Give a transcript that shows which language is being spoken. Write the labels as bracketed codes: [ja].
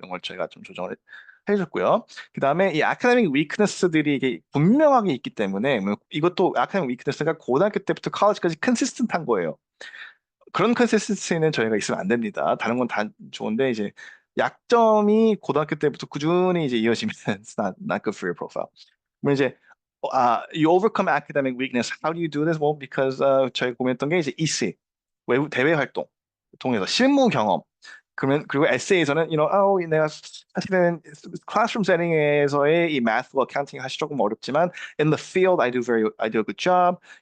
[ko] 이런 걸 저희가 좀 조정을 해줬고요. 그 다음에 이 아카데믹 위크너스들이 이게 분명하게 있기 때문에, 뭐 이것도 아카데믹 위크너스가 고등학교 때부터 컬리지까지 컨시스턴트한 거예요. 그런 컨시스턴시는 저희가 있으면 안 됩니다. 다른 건 다 좋은데 이제 약점이 고등학교 때부터 꾸준히 이제 이어지면 [en] it's not good for your profile. [ko] 그러면 이제 [en] you overcome academic weakness. How do you do this? Well, because [ko] 저희 고민했던 게 이제 EC 외부 대외 활동 통해서 실무 경험. 그러면 그리고 에세이에서는 내가 사실은 클래스룸 세팅에서의 이 math와 accounting 사실 조금 어렵지만 [en] in the field I do a good job.